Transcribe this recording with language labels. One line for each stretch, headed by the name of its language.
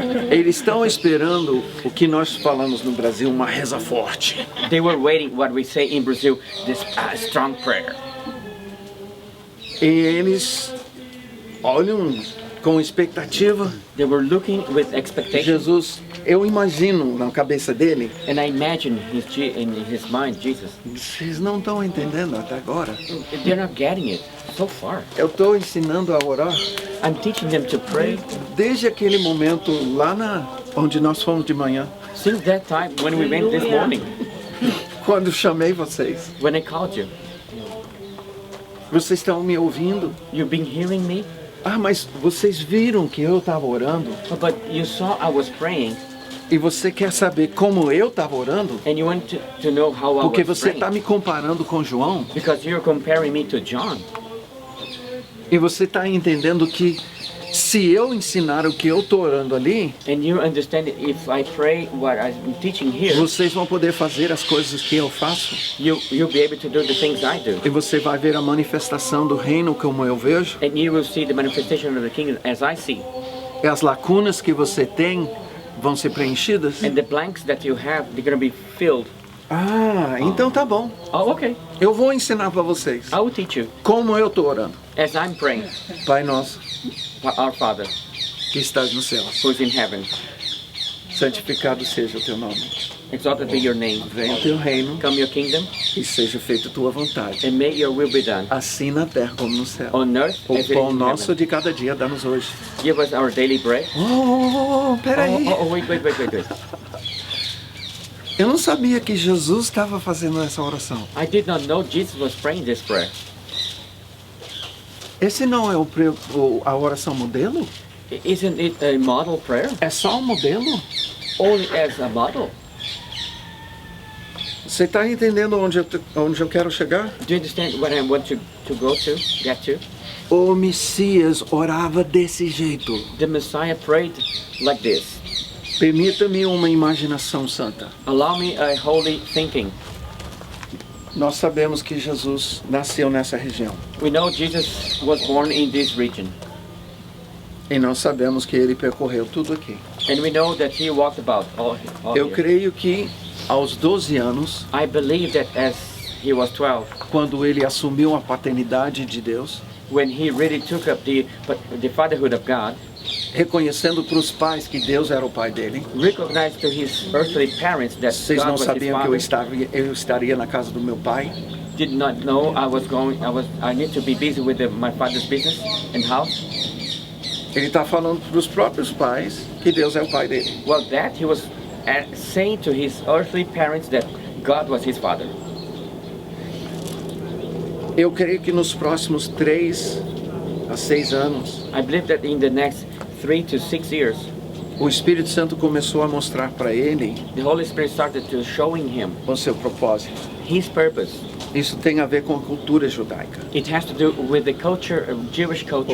Portuguese: Eles estão esperando o que nós falamos no Brasil, uma reza forte.
English: They were waiting what we say in Brazil, this strong prayer.
Portuguese: E eles olham com expectativa.
English: They were looking with expectation,
Portuguese: Jesus, eu imagino na cabeça dele,
English: and I imagine in his mind Jesus.
Portuguese: vocês não estão entendendo até agora.
English: They're not getting it so far.
Portuguese: Eu estou ensinando a orar
English: I'm teaching them to pray
Portuguese: desde aquele momento lá onde nós fomos de manhã,
English: since that time when we went this morning,
Portuguese: quando chamei vocês.
English: when I called you.
Portuguese: Vocês estão me ouvindo?
English: You've been hearing me,
Portuguese: Ah, mas vocês viram que eu estava orando
English: but you saw I was praying,
Portuguese: e você quer saber como eu estava orando?
English: and you want to know how I
Portuguese: Porque
English: was
Portuguese: você
English: praying.
Portuguese: está me comparando com João
English: Because you're comparing me to John.
Portuguese: e você está entendendo que se eu ensinar o que eu estou orando ali,
English: And you understand that if I pray what I'm teaching here,
Portuguese: vocês vão poder fazer as coisas que eu faço
English: you'll be able to do the things I do.
Portuguese: e você vai ver a manifestação do reino como eu vejo.
English: And you will see the manifestation of the kingdom as I see.
Portuguese: E as lacunas que você tem vão ser preenchidas.
English: And the blanks that you have, they're going to be filled.
Portuguese: Ah, então tá bom.
English: Oh, okay.
Portuguese: Eu vou ensinar para vocês
English: I will teach you
Portuguese: como eu estou orando.
English: as I'm praying.
Portuguese: Pai nosso
English: Our Father,
Portuguese: que estás no céu,
English: who is in heaven,
Portuguese: santificado seja o teu nome.
English: exalted be your name.
Portuguese: Venha o teu reino
English: Come your kingdom,
Portuguese: e seja feita a tua vontade,
English: and may your will be done
Portuguese: assim na terra como no céu.
English: on earth
Portuguese: O
English: as it is
Portuguese: pão
English: in
Portuguese: nosso
English: heaven.
Portuguese: de cada dia dá-nos hoje.
English: Give us our daily bread.
Portuguese: Peraí.
English: Wait.
Portuguese: Eu não sabia que Jesus estava fazendo essa oração.
English: I did not know Jesus was praying this prayer.
Portuguese: Esse não é a oração modelo?
English: Isn't it a model prayer?
Portuguese: É só um modelo?
English: Only as a model.
Portuguese: Você está entendendo onde eu quero chegar?
English: Do you understand what I want to go to, get to?
Portuguese: O Messias orava desse jeito.
English: The Messiah prayed like this.
Portuguese: Permita-me uma imaginação santa.
English: Allow me a holy thinking.
Portuguese: Nós sabemos que Jesus nasceu nessa região.
English: We know Jesus was born in this region.
Portuguese: E nós sabemos que ele percorreu tudo aqui.
English: And we know that he walked about all
Portuguese: Eu
English: here.
Portuguese: creio que aos 12 anos,
English: I believe that as he was 12,
Portuguese: quando ele assumiu a paternidade de Deus,
English: when he really took up the fatherhood of God,
Portuguese: reconhecendo para os pais que Deus era o pai dele,
English: recognized to his earthly parents that
Portuguese: vocês
English: God
Portuguese: não
English: was his
Portuguese: sabiam que
English: father,
Portuguese: eu estaria na casa do meu pai?
English: did not know I need to be busy with my father's business and house.
Portuguese: Ele está falando para os próprios pais que Deus é o pai dele.
English: Well, that he was saying to his earthly parents that God was his father.
Portuguese: Eu creio que nos próximos 3 a 6 anos,
English: I believe that in the next 3 to 6 years,
Portuguese: o Espírito Santo começou a mostrar para ele
English: the Holy Spirit started to showing him
Portuguese: o seu propósito.
English: his purpose.
Portuguese: Isso tem a ver com a cultura judaica.
English: It has to do with the culture, Jewish culture.